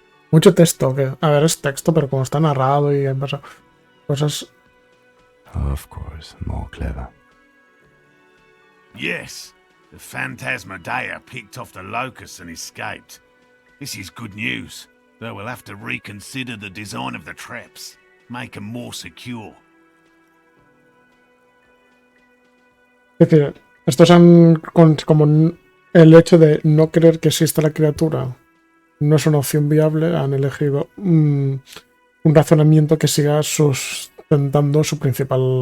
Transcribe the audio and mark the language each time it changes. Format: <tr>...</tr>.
<es>Mucho texto, que a ver, es texto, pero como está narrado y hay cosas.</es> <en>Of course, more clever. Yes, the Phantasmadeia picked off the locusts and escaped. This is good news, though we'll have to reconsider the design of the traps. Make them more secure.</en> <es>Es decir, estos han como el hecho de no creer que exista la criatura no es una opción viable, han elegido un razonamiento que siga sustentando su primera.</es>